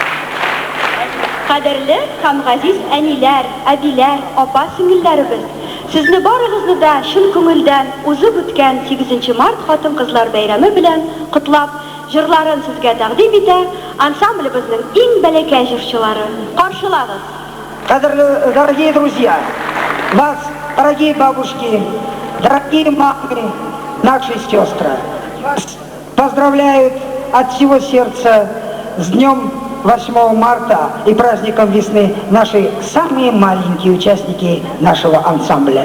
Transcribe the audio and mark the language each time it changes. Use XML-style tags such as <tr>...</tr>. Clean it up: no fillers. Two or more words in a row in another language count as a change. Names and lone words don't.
<tt>Кадерле һәм газиз әниләр, әбиләр, апа сеңелләребез, сезне барыгызны да шын күңелдән узып үткән 8 март хатын-кызлар бәйрәме белән котлап, җырларын сезгә тәкъдим итә ансамблебезнең иң бәләкәй җырчылары. Каршылагыз. Кадерле,</tt> <ru>дорогие друзья, вас, дорогие бабушки, дорогие мамы, наши сестры, вас поздравляют от всего сердца с днем 8 марта и праздником весны наши самые маленькие участники нашего ансамбля.</ru>